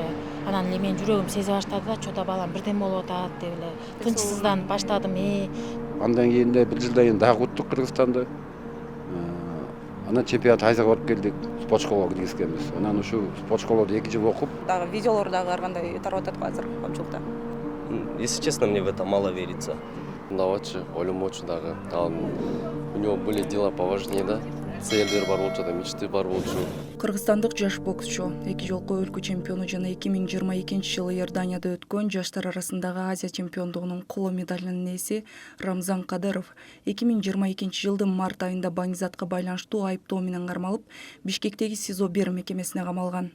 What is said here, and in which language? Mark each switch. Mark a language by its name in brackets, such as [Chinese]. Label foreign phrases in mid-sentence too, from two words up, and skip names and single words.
[Kyrgyz] Анан эле менин жүрөгүм сезе баштады да, чо-то балам бирдеме болуп атат деп эле тынчсызданып баштадым. Андан кийин бир жылдан кийин дагы уттук Кыргызстанды. Анан чемпионат Азияга барып келдик. Спорт-школага киргизгенбиз. Анан ушу спорт-школада 2 жыл окуп, дагы видеолор дагы ар кандай тарап атат го азыр көпчүлүктө. [Russian] Если честно, мне в это мало верится. [Kyrgyz] Давачы, ойломочу дагы. [Russian] У него были дела поважнее, да? [Kyrgyz] Целдер бар болчу да, мечты бар болчу. Кыргызстандык жаш боксчу, 2 жолку өлкө чемпиону жана 2022-жылы Иорданияда өткөн жаштар арасындагы Азия чемпиондугунун коло медалинин ээси Рамзан Кадыров 2022-жылдын март айында баңгизатка байланыштуу айыптоо менен кармалып, Бишкектеги СИЗО-1 мекемесине камалган.